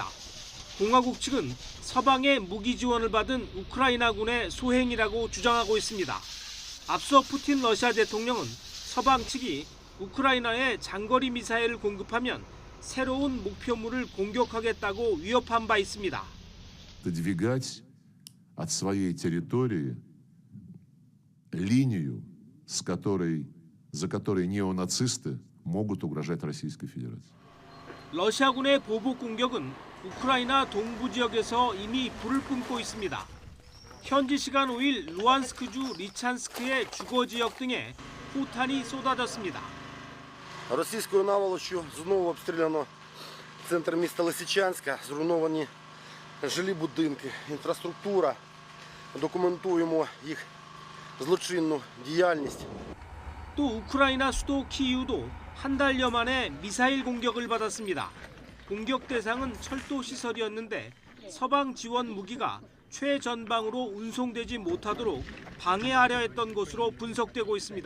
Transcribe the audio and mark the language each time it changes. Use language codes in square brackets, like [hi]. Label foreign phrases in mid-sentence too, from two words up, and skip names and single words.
[ko] 공화국 측은 서방의 무기 지원을 받은 우크라이나군의 소행이라고 주장하고 있습니다. 앞서 푸틴 러시아 대통령은 서방 측이 우크라이나에 장거리 미사일을 공급하면 새로운 목표물을 공격하겠다고 위협한 바 있습니다. [ru] Отодвигать от своей территории линию, за которой неонацисты могут угрожать Российской Федерации. [ko] 러시아군의 보복 공격은 우크라이나 동부 지역에서 이미 불을 뿜고 있습니다. 현지 시간 5일 루안스크주 리찬스크의 주거 지역 등에 포탄이 쏟아졌습니다. [uk] Російською наволоччю знову обстріляно центр міста Лисичанська, зруйновані жилі будинки, інфраструктура. Документуємо їх злочинну діяльність. [ko] 또 우크라이나 수도 키이우도 한 달여 만에 미사일 공격을 받았습니다. 공격 대상은 철도 시설이었는데 서방 지원 무기가 최전방으로 운송되지 못하도록 방해하려 했던 것으로 분석되고 있습니다.